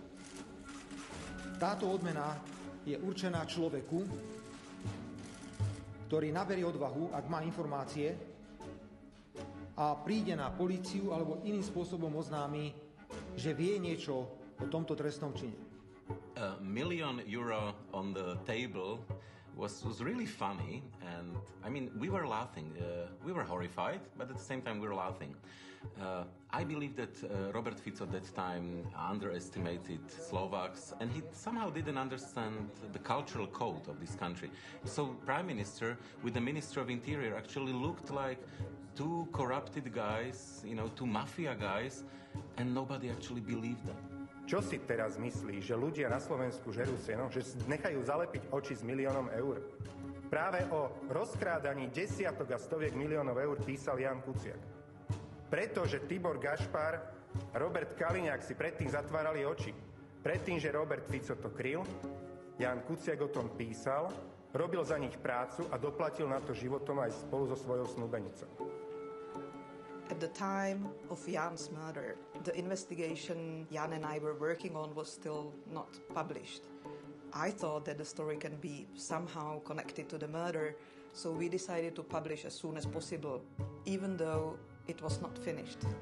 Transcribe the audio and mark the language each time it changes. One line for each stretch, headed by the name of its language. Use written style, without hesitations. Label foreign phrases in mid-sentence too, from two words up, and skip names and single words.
Slovak: Táto odmena je určená človeku, ktorý naberie odvahu, ak má informácie a príde na políciu alebo iným spôsobom oznámi, že vie niečo o tomto trestnom čine.
English: €1 million on the table was really funny, and I mean, we were laughing. We were horrified, but at the same time we were laughing. I believe that Robert Fico at that time underestimated Slovaks, and he somehow didn't understand the cultural code of this country. So Prime Minister with the Minister of Interior actually looked like two corrupted guys, two mafia guys, and nobody actually believed them.
Slovak: Čo si teraz myslí, že ľudia na Slovensku žerú seno, že nechajú zalepiť oči s 1 000 000 eur? Práve o rozkrádaní desiatok a stoviek miliónov eur písal Ján Kuciak. Pretože Tibor Gašpar a Robert Kaliňák si predtým zatvárali oči. Predtým, že Robert Fico to kryl, Ján Kuciak o tom písal, robil za nich prácu a doplatil na to životom aj spolu so svojou snúbenicou.
English: At the time of Jan's murder, the investigation Jan and I were working on was still not published. I thought that the story can be somehow connected to the murder, so we decided to publish as soon as possible, even though it was not finished.